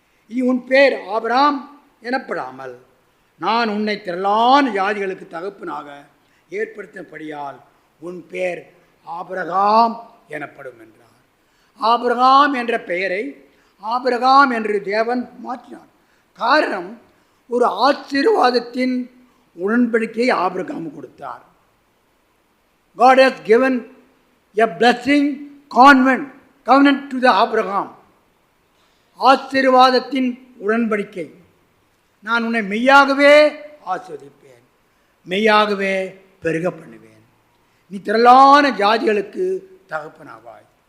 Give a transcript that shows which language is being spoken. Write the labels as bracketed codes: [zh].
[ta] இனி உன் பேர் ஆபிரகாம் எனப்படாமல் நான் உன்னை திரளான ஜாதிகளுக்கு தகப்பனாக ஏற்படுத்தினபடியால் உன் பேர் ஆபிரகாம் எனப்படும் என்றார். ஆபிரகாம் என்ற பெயரை ஆபிரகாம் என்று தேவன் மாற்றினார். காரணம், ஒரு ஆசீர்வாதத்தின் உடன்படிக்கையை ஆபிரகாம் கொடுத்தார். [en] God has given a blessing covenant to the Abraham. [ta] ஆசீர்வாதத்தின் உடன்படிக்கை. நான் உன்னை மெய்யாகவே ஆசீர்வதிப்பேன், மெய்யாகவே பெருக பண்ணுவேன், நீ திரளான ஜாதிகளுக்கு தகப்பனாவாய்.